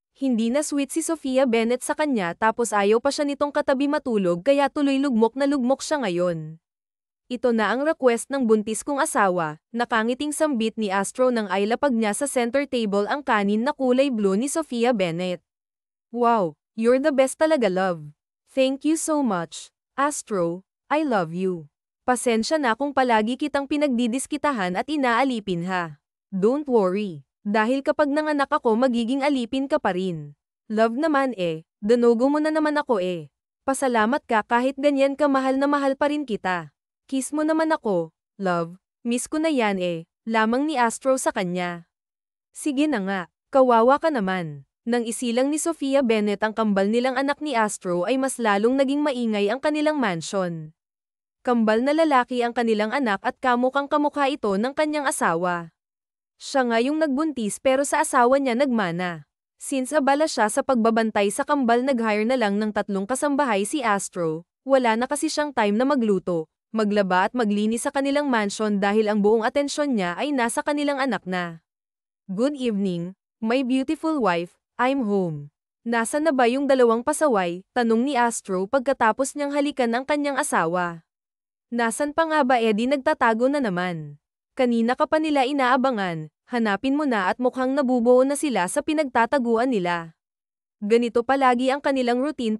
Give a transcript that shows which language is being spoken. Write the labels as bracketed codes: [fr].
[tl] Hindi na sweet si Sophia Bennett sa kanya tapos ayaw pa siya nitong katabi matulog kaya tuloy lugmok na lugmok siya ngayon. Ito na ang request ng buntis kong asawa, nakangiting sambit ni Astro nang ailapag niya sa center table ang kanin na kulay blue ni Sophia Bennett. [en] Wow, you're the best talaga love. Thank you so much, Astro, I love you. [tl] Pasensya na kung palagi kitang pinagdidiskitahan at inaalipin ha. [en] Don't worry. [tl] Dahil kapag nanganak ako magiging alipin ka pa rin. Love naman danogo mo na naman ako Pasalamat ka kahit ganyan ka mahal na mahal pa rin kita. Kiss mo naman ako, love, miss ko na yan lamang ni Astro sa kanya. Sige na nga, kawawa ka naman. Nang isilang ni Sophia Bennett ang kambal nilang anak ni Astro ay mas lalong naging maingay ang kanilang mansion. Kambal na lalaki ang kanilang anak at kamukhang kamukha ito ng kanyang asawa. Siya nga yung nagbuntis pero sa asawa niya nagmana. Since abala siya sa pagbabantay sa kambal, nag-hire na lang ng 3 kasambahay si Astro. Wala na kasi siyang time na magluto, maglaba at maglinis sa kanilang mansion dahil ang buong atensyon niya ay nasa kanilang anak na. [en] Good evening, my beautiful wife, I'm home. [tl] Nasaan na ba yung 2 pasaway? Tanong ni Astro pagkatapos niyang halikan ang kanyang asawa. Nasaan pa nga ba, Eddie? Nagtatago na naman. Kanina ka pa nila inaabangan, hanapin mo na at mukhang nabubuo na sila sa pinagtataguan nila. Ganito palagi ang kanilang routine.